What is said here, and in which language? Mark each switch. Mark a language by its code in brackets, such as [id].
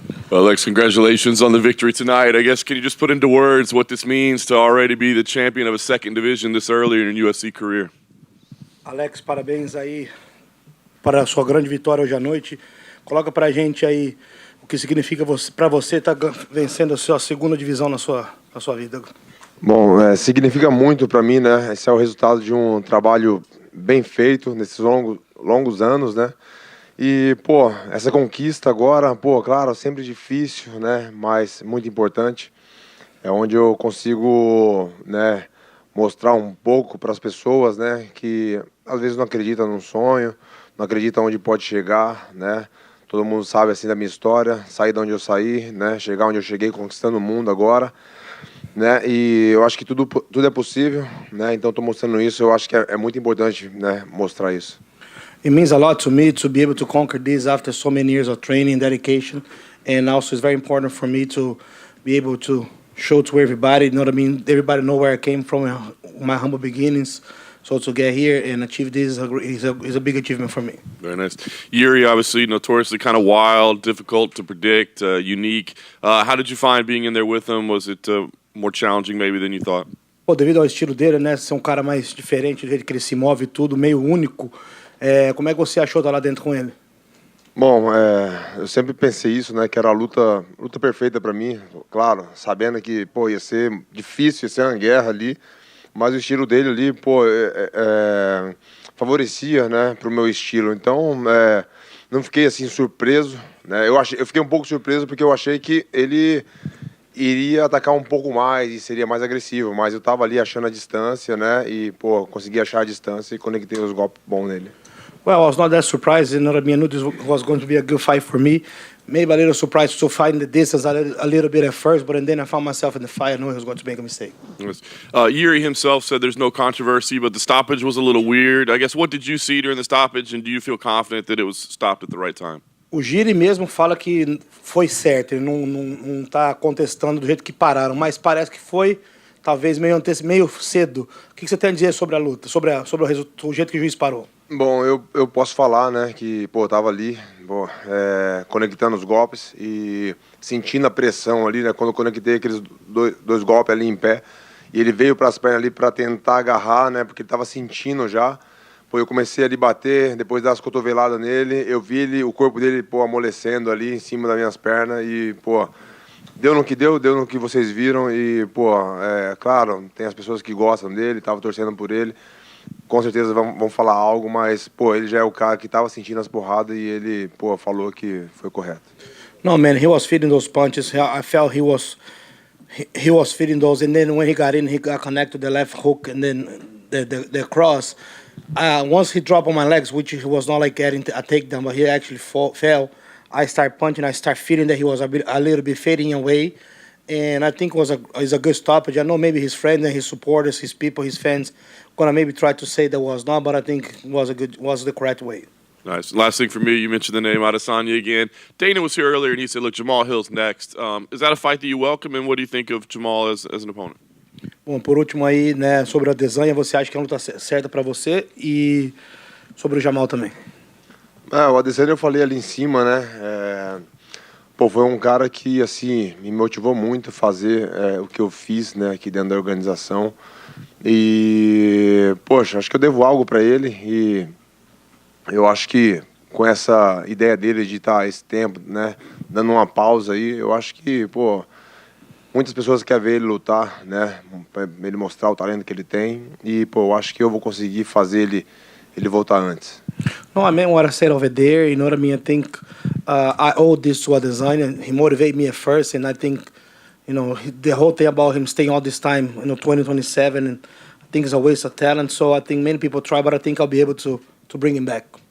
[en] Well, Alex, congratulations on the victory tonight. I guess, can you just put into words what this means to already be the champion of a second division this early in your UFC career? [pt] Alex, parabéns aí para a sua grande vitória hoje à noite. Coloca pra gente aí o que significa para você estar vencendo a sua segunda divisão na sua vida. Bom, significa muito para mim, né? Esse é o resultado de um trabalho bem feito nesses longos anos, né? E, pô, essa conquista agora, pô, claro, sempre difícil, né? Mas muito importante. É onde eu consigo, né, mostrar um pouco para as pessoas, né, que às vezes não acreditam num sonho, não acreditam onde pode chegar, né? Todo mundo sabe assim da minha história, sair de onde eu saí, né? Chegar onde eu cheguei, conquistando o mundo agora, né? E eu acho que tudo é possível, né? Então estou mostrando isso. Eu acho que é muito importante, né, mostrar isso. [en] It means a lot to me to be able to conquer this after so many years of training and dedication, and also it's very important for me to be able to show to everybody, you know what I mean? Everybody know where I came from, my humble beginnings. So to get here and achieve this is a big achievement for me. Very nice. Jiri, obviously notoriously kind of wild, difficult to predict, unique. How did you find being in there with him? Was it more challenging maybe than you thought? [pt] Pô, devido ao estilo dele, né? Ser um cara mais diferente, do jeito que ele se move e tudo, meio único. Como é que você achou estar lá dentro com ele? Bom, eu sempre pensei isso, né? Que era a luta perfeita para mim. Claro, sabendo que, pô, ia ser difícil, ia ser uma guerra ali. Mas o estilo dele ali, pô, favorecia, né, pro meu estilo. Então, não fiquei assim surpreso, né? Eu fiquei um pouco surpreso porque eu achei que ele iria atacar um pouco mais e seria mais agressivo. Mas eu tava ali achando a distância, né? E, pô, consegui achar a distância e conectei os golpes bons nele. [en] Well, I was not that surprised. You know what I mean? I knew this was going to be a good fight for me. Maybe a little surprised to find the distance a little bit at first, but then I found myself in the fight. I knew he was going to make a mistake. Yes. Jiri himself said there's no controversy, but the stoppage was a little weird. I guess, what did you see during the stoppage, and do you feel confident that it was stopped at the right time? [pt] O Jiri mesmo fala que foi certo, ele não tá contestando do jeito que pararam, mas parece que foi talvez meio cedo. O que você tem a dizer sobre a luta, sobre o jeito que o juiz parou? Bom, eu posso falar, né, que, pô, eu tava ali, pô, conectando os golpes e sentindo a pressão ali, né, quando eu conectei aqueles dois golpes ali em pé, e ele veio para as pernas ali para tentar agarrar, né, porque ele tava sentindo já. Pô, eu comecei a lhe bater, depois das cotoveladas nele, eu vi o corpo dele, pô, amolecendo ali em cima das minhas pernas e, pô, deu no que vocês viram e, pô, claro, tem as pessoas que gostam dele, tava torcendo por ele. Com certeza vão falar algo, mas, pô, ele já é o cara que tava sentindo as porradas e ele, pô, falou que foi correto. [en] No, man, he was feeding those punches. I felt he was feeding those, and then when he got in, he got connected to the left hook and then the cross. Once he dropped on my legs, which he was not like getting a takedown, but he actually fell. I start punching, I start feeling that he was a little bit fading away. And I think it was a good stoppage. I know maybe his friends and his supporters, his people, his fans, gonna maybe try to say that was not, but I think it was the correct way. Nice. Last thing for me, you mentioned the name Adesanya again. Dana was here earlier and he said, look, Jamal Hill's next. Is that a fight that you welcome, and what do you think of Jamal as an opponent? [pt] Bom, por último aí, né, sobre a Adesanya, você acha que é uma luta certa para você, e sobre o Jamal também? O Adesanya eu falei ali em cima, né? Pô, foi um cara que, assim, me motivou muito a fazer o que eu fiz, né, aqui dentro da organização. E, poxa, acho que eu devo algo para ele e eu acho que com essa ideia dele de estar esse tempo, né, dando uma pausa aí, eu acho que, pô, muitas pessoas querem ver ele lutar, né, para ele mostrar o talento que ele tem e, pô, eu acho que eu vou conseguir fazer ele voltar antes. [en] No, I meant what I said over there. You know what I mean? I think I owe this to Adesanya. He motivated me at first, and I think, you know, the whole thing about him staying all this time, 2027, and I think it's a waste of talent. So I think many people try, but I think I'll be able to bring him back.